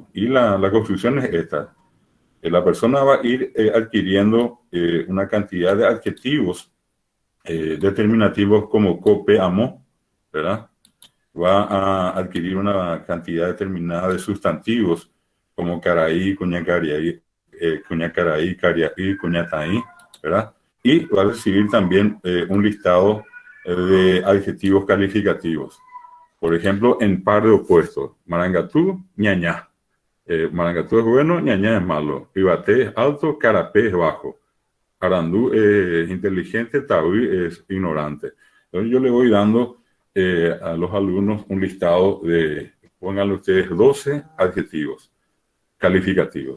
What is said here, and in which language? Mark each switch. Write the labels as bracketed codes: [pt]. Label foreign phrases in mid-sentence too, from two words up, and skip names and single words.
[es] Y la construcción es esta. La persona va a ir adquiriendo una cantidad de adjetivos determinativos como [gn] co, P, amo, [es] ¿verdad? Va a adquirir una cantidad determinada de sustantivos como [gn] caraí, cuñacaraí, cariaí, cuñataí, [es] ¿verdad? Y va a recibir también un listado de adjetivos calificativos. Por ejemplo, en par de opuestos. [gn] Marangatú, ñañá. [es] Marangatú es bueno, ñañá es malo. Ibate es alto, carapé es bajo. Arandú es inteligente, taúí es ignorante. Entonces yo le voy dando a los alumnos un listado de, pónganle ustedes 12 adjetivos calificativos.